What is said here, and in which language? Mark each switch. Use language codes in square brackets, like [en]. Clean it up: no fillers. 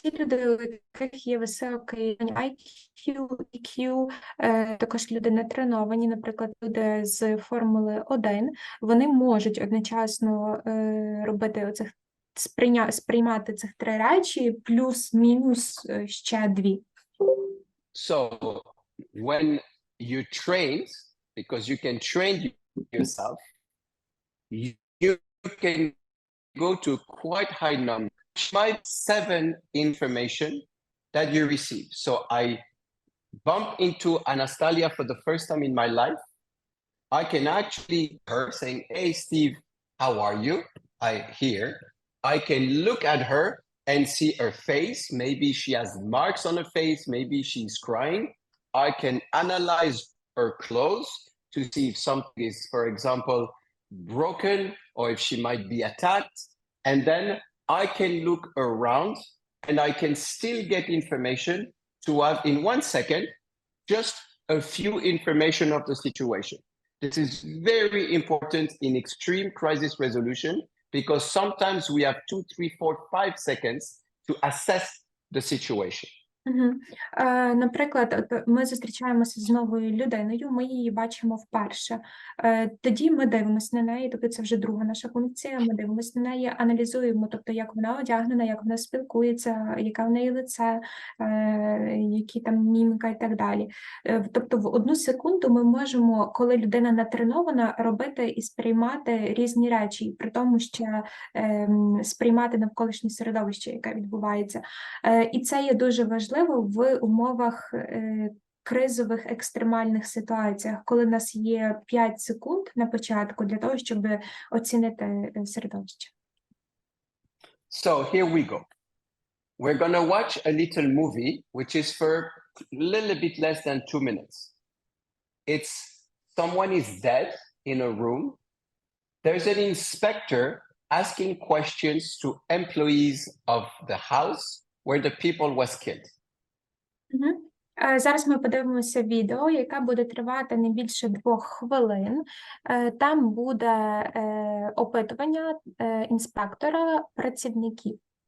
[uk] Ті люди, у яких є високий IQ, EQ, також люди не треновані, наприклад, люди з Формули 1, вони можуть одночасно робити оцих сприймати цих 3 речі, плюс-мінус ще 2. [en] So when you train, because you can train yourself, you can go to quite high number, 7 information that you receive. So I bump into Anastasia for the first time in my life. I can actually her saying, "Hey Steve, how are you?" I hear. I can look at her and see her face. Maybe she has marks on her face, maybe she's crying. I can analyze her clothes to see if something is, for example, broken or if she might be attacked. And then I can look around and I can still get information to have in 1 second just a few information of the situation. This is very important in extreme crisis resolution because sometimes we have 2, 3, 4, 5 seconds to assess the situation. [uk] Наприклад, ми зустрічаємося з новою людиною, ми її бачимо вперше. Тоді ми дивимося на неї, тобто це вже друга наша функція, ми дивимося на неї, аналізуємо, тобто як вона одягнена, як вона спілкується, яке в неї лице, які там міміка і так далі. Тобто в 1 секунду ми можемо, коли людина натренована, робити і сприймати різні речі, при тому ще сприймати навколишнє середовище, яке відбувається. І це є дуже важливо в умовах кризових екстремальних ситуаціях, коли у нас є 5 секунд на початку для того, щоб оцінити середовище. [en] So here we go. We're going to watch a little movie, which is for a little bit less than 2 minutes. It's someone is dead in a room. There's an inspector asking questions to employees of the house where the people was killed. [uk] Зараз ми подивимося відео, яке буде тривати не більше 2 хвилин. Там буде опитування інспектора працівників.